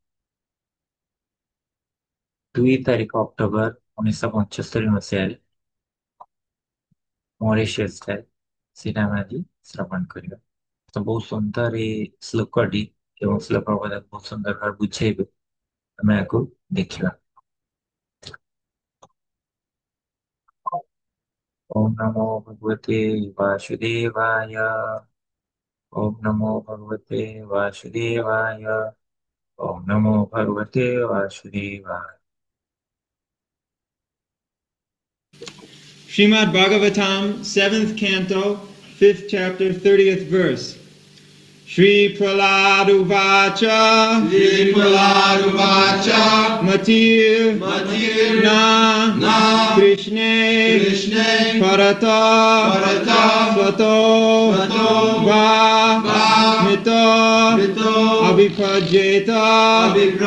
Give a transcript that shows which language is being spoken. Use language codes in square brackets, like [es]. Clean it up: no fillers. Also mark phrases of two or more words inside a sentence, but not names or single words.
[or] 2 ତାରିଖ ଅକ୍ଟୋବର 1975 ମସିହାରେ ମରିସସରେ ସେଇଟା ଆମେ ଆଜି ଶ୍ରବଣ କରିବା। ତ ବହୁତ ସୁନ୍ଦର ଏଇ ଶ୍ଲୋକଟି ଏବଂ ଶ୍ଲୋକ ପ୍ରଭୁପାଦ ବହୁତ ସୁନ୍ଦର ଭାବରେ ବୁଝେଇବେ, ଆମେ ଆକୁ ଦେଖିବା। [sa] ଓಂ ନମୋ ଭଗବତେ ବାସୁଦେବାୟ। ओम नमो भगवते वासुदेवाय। ओम नमो भगवते वासुदेवाय। [en] Srimad Bhagavatam, 7th canto, 5th chapter, 30th verse. [sa] श्री प्रह्लाद उवाच श्री प्रह्लाद उवाच Matir Matir न कृष्णे परतः स्वतो वा मिथो अभिपद्येत